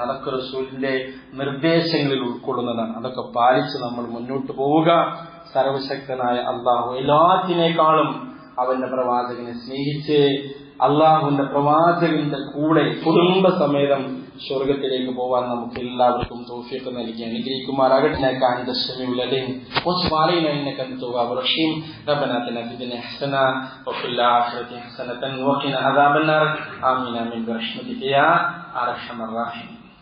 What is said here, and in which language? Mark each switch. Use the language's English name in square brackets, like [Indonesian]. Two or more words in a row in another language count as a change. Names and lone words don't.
[Malayalam] അതൊക്കെ റസൂലിന്റെ നിർദ്ദേശങ്ങളിൽ ഉൾക്കൊള്ളുന്നതാണ്. അതൊക്കെ പാലിച്ച് നമ്മൾ മുന്നോട്ട് പോവുക. സർവശക്തനായ അള്ളാഹു എല്ലാത്തിനേക്കാളും അവന്റെ പ്രവാചകനെ സ്നേഹിച്ച് അള്ളാഹുവിന്റെ പ്രവാചകന്റെ കൂടെ കുടുംബസമേതം സ്വർഗത്തിലേക്ക് പോവാൻ നമുക്ക് എല്ലാവർക്കും തൗഫീഖ് നൽകി അനുഗ്രഹിക്കുമാറാകട്ടെ. [Arabic] إنك أنت السميع العليم وتب علينا إنك أنت التواب الرحيم ربنا آتنا في الدنيا حسنة وفي الآخرة حسنة وقنا عذاب النار آمين آمين برحمتك يا أرحم الراحمين.